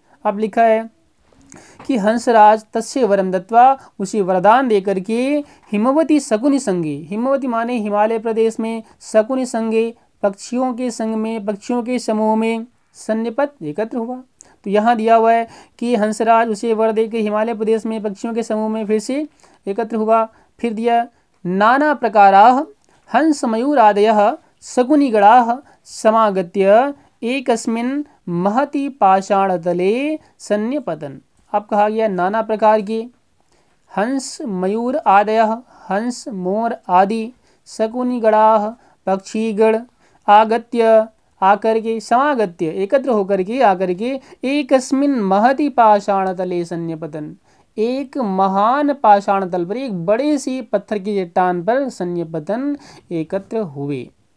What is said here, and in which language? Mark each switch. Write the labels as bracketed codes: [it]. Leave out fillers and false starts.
[hi] अब लिखा है कि हंसराज [sa] तस्य वरम दत्वा, [hi] उसे वरदान देकर के [sa] हिमवती शकुनि संगे, [hi] हिमवती माने हिमालय प्रदेश में, शकुनि संगे पक्षियों के संग में, पक्षियों के समूह में, सन्निपत एकत्र हुआ। तो यहाँ दिया हुआ है कि हंसराज उसे वर दे के हिमालय प्रदेश में पक्षियों के समूह में फिर से एकत्र हुआ। [sa] फिर दिया नाना प्रकाराः हंस मयूरादयः शकुनिगणाः समागत्य एकस्मिन् महति पाषाणतले सन्निपतन्। [hi] अब कहा गया नाना प्रकार के हंस मयूर आदयः, हंस मोर आदि, शकुनिगणाः पक्षीगण, आगत्य आकर के, समागत्य एकत्र होकर के, आकर के, [sa] एकस्मिन् महति पाषाणतले सन्निपतन्, [hi] एक महान पाषाण तल पर, एक बड़े सी पत्थर की चट्टान पर सन्निपतन एकत्र हुए।